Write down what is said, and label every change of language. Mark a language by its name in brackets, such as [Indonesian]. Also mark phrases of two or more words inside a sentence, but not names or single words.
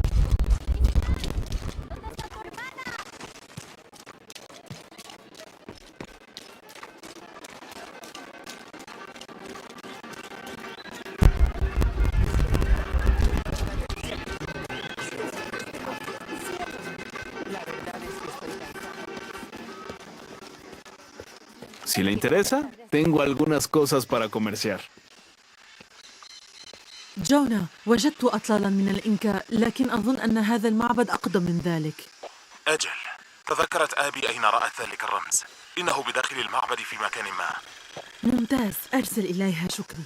[Spanish] Si le interesa, tengo algunas cosas para comerciar. [Arabic] جونا، وجدت أطلالاً من الإنكا، لكن أظن أن هذا المعبد أقدم من ذلك. أجل، تذكرت آبي أين رأت ذلك الرمز. إنه بداخل المعبد في مكان ما. ممتاز، أرسل إليها شكري.